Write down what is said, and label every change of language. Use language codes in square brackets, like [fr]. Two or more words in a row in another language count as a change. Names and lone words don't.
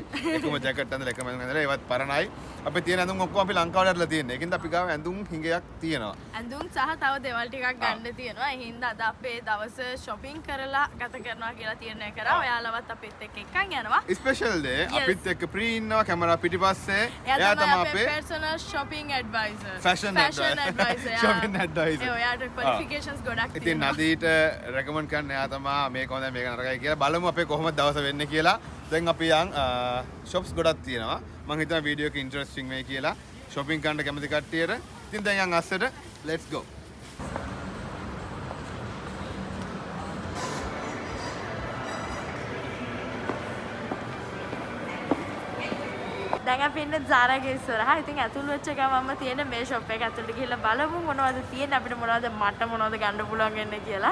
[si] එකම ජැකට් ඇඳලා එකම ඇඳුම් ඇඳලා ඒවත් පරණයි. අපි තියෙන ඇඳුම් ඔක්කොම අපි ලංකාවට ඇරලා තියෙන්නේ. ඒකින්ද අපි ගාව ඇඳුම් හිඟයක් තියෙනවා. ඇඳුම් සහ තව දේවල් ටිකක් ගන්න තියෙනවා. ඒ හින්දා අද අපේ දවස shopping කරලා ගත කරනවා කියලා තීරණය කරා. ඔයාලවත් අපිත් එක්ක එක්කන් යනවා. ස්පෙෂල් දේ අපිත් එක්ක ප්‍රී ඉන්නවා කැමරා පිටිපස්සේ. එයා තමයි අපේ [en] personal shopping advisor. fashion advisor. shopping advisor. [si] ඒ ඔයාට qualifications ගොඩක් තියෙනවා. ඉතින් නදීට recommend කරන්න එයා තමයි මේක හොඳයි මේක නරකයි කියලා බලමු අපේ කොහොමද දවස වෙන්නේ කියලා. දැන් අපි යන් shops ගොඩක් තියෙනවා. මම හිතනවා වීඩියෝ එක ඉන්ටරෙස්ටිං වෙයි කියලා. shopping කරන්න කැමති කට්ටියට. ඉතින් දැන් යන් අස්සට [en] let's go. [si] දැන් අපි ඉන්නේ Zara ගේ ඉස්සරහා. ඉතින් ඇතුළු වෙච්ච ගමන්ම තියෙන මේ shop එක ඇතුළට ගිහිල්ලා බලමු මොනවද තියෙන්නේ අපිට මොනවද මට මොනවද ගන්න පුළුවන් වෙන්නේ කියලා.